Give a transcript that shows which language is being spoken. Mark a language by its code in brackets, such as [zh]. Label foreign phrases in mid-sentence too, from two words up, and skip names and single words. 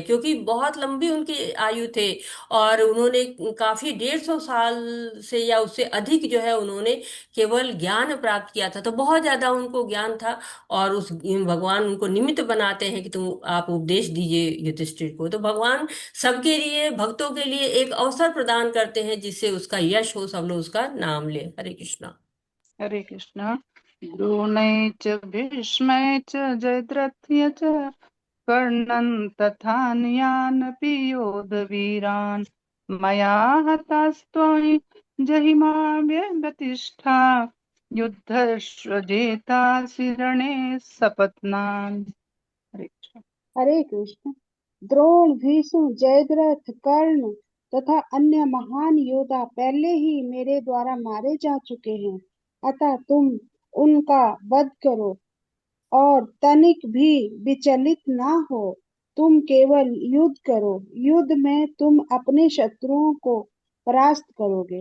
[hi] क्योंकि बहुत लंबी उनकी आयु थे और उन्होंने काफी 150 साल से या उससे अधिक जो है उन्होंने केवल ज्ञान प्राप्त किया था। तो बहुत ज्यादा उनको ज्ञान था। और उस भगवान उनको निमित्त बनाते हैं कि तुम आप उपदेश दीजिए युधिष्ठिर को। तो भगवान सबके लिए, भक्तों के लिए एक अवसर प्रदान करते हैं जिससे उसका यश हो, सब लोग उसका नाम ले। हरे कृष्णा। हरे कृष्ण। [sa] द्रोणै च भीष्मै च जयद्रथ्य च कर्णन् तथान्यानपि योधवीरान् मया हतास्त्वं जहिमा व्यतिष्ठा युद्धस्व जेतासि रणे सपत्नान्। [hi] हरे कृष्ण। हरे कृष्ण। द्रोण, भीष्म, जयद्रथ, कर्ण तथा अन्य महान योद्धा पहले ही मेरे द्वारा मारे जा चुके हैं। अतः तुम उनका वध करो और तनिक भी विचलित ना हो। तुम केवल युद्ध करो। युद्ध में तुम अपने शत्रुओं को परास्त करोगे।